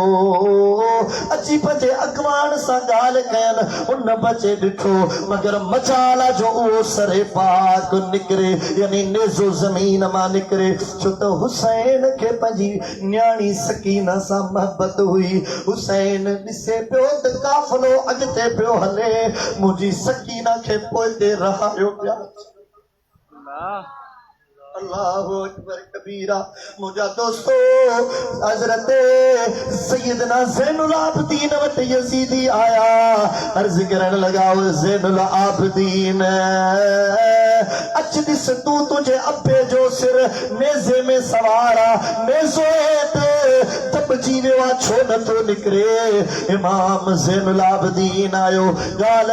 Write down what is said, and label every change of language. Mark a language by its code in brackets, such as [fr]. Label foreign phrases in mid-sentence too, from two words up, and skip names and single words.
[sd] अची पंहिंजे अॻवान सां ॻाल्हि कयनि उन बचे ॾिठो मगर मचाला जो उहो सरे पाक निकिरे यानी नेज़ो ज़मीन मां निकिरे छो त हुसैन खे पंहिंजी न्याणी सकीना सां मोहब्बत हुई हुसैन ॾिसे पियो त काफ़िलो अॻिते पियो हले मुंहिंजी सकीना खे पोइते रहायो पिया [ar] الله أكبر كبيرا [sd] मुंहिंजा दोस्तो हज़रत सैयदना ज़ैनुल आबिदीन वटि यज़ीदी आया अर्ज़ करण लॻा ज़ैनुल आबिदीन अच ॾिस तूं तुंहिंजे अब्बे जो सिर नेज़े में सवार नेज़ो हेठि दॿजी वियो आहे छो नथो निकिरे इमाम ज़ैनुल आबिदीन आयो ॻाल्हि